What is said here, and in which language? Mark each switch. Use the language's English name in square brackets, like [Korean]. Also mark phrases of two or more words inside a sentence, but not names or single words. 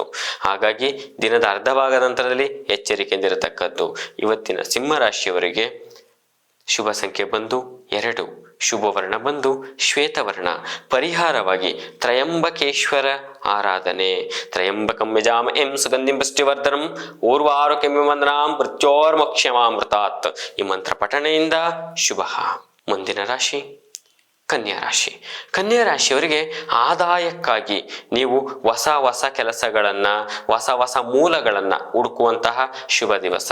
[Kannada] ಹಾಗಾಗಿ ದಿನದ ಅರ್ಧ ಭಾಗದ ನಂತರದಲ್ಲಿ ಎಚ್ಚರಿಕೆಯಿಂದ ಇರತಕ್ಕದ್ದು. ಇವತ್ತಿನ ಸಿಂಹ ರಾಶಿಯವರಿಗೆ ಶುಭ ಸಂಖ್ಯೆ ಬಂದು 2, ಶುಭ ವರ್ಣ ಬಂದು ಶ್ವೇತವರ್ಣ. ಪರಿಹಾರವಾಗಿ ತ್ರಯಂಬಕೇಶ್ವರ ಆರಾಧನೆ. [Sanskrit] ತ್ರಯಂಬಕಂ ಯಜಾಮಹೇ ಸುಗಂಧಿಂ ಪುಷ್ಟಿವರ್ಧನಂ ಊರ್ವಾರುಕಂ ವಂದನಾಂ ಮೃತ್ಯೋರ್ಮೋಕ್ಷಮಾಮೃತಾತ್. [Kannada] ಈ ಮಂತ್ರ ಪಠಣೆಯಿಂದ ಶುಭ. ಮುಂದಿನ ರಾಶಿ ಕನ್ಯಾ ರಾಶಿ. ಕನ್ಯಾ ರಾಶಿಯವರಿಗೆ ಆದಾಯಕ್ಕಾಗಿ ನೀವು ಹೊಸ ಕೆಲಸಗಳನ್ನ, ಹೊಸ ಮೂಲಗಳನ್ನ ಹುಡುಕುವಂತಹ ಶುಭ ದಿವಸ.